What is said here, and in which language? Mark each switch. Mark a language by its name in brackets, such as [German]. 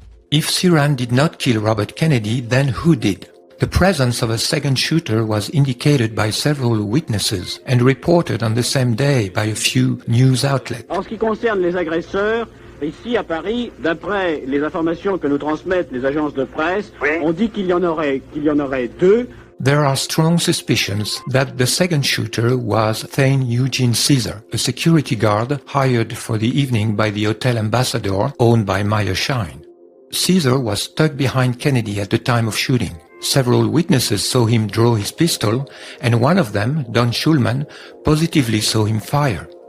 [English] If Sirhan did not kill Robert Kennedy, then who did? The presence of a second shooter was indicated by several witnesses and reported on the same day by a few news outlets. [French] En ce qui concerne les agresseurs, ici à Paris, d'après les informations que nous transmettent les agences de presse, on dit qu'il y en aurait 2. [English] There are strong suspicions that the second shooter was Thane Eugene Caesar, a security guard hired for the evening by the Hotel Ambassador owned by Meyer Schein. Caesar was stuck behind Kennedy at the time of shooting. Several witnesses saw him draw his pistol, and one of them, Don Schulman, positively saw him fire.